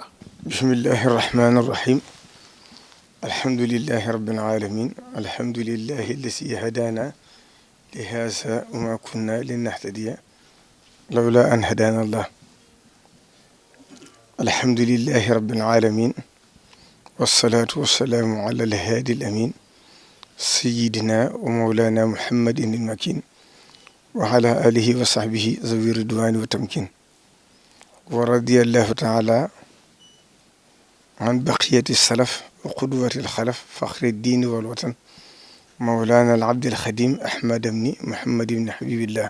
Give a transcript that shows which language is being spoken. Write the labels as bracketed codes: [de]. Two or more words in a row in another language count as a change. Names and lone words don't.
[ar] بسم الله الرحمن الرحيم الحمد لله رب العالمين الحمد لله الذي هدانا لهذا وما كنا لنهتدي لولا أن هدانا الله الحمد لله رب العالمين والصلاة والسلام على الهادي الأمين سيدنا ومولانا محمد المكين وعلى آله وصحبه ذوي الرضوان والتمكين ورضي الله تعالى عن بقية السلف وقدوة الخلف فخر الدين والوطن مولانا العبد الخديم أحمد بن محمد بن حبيب الله.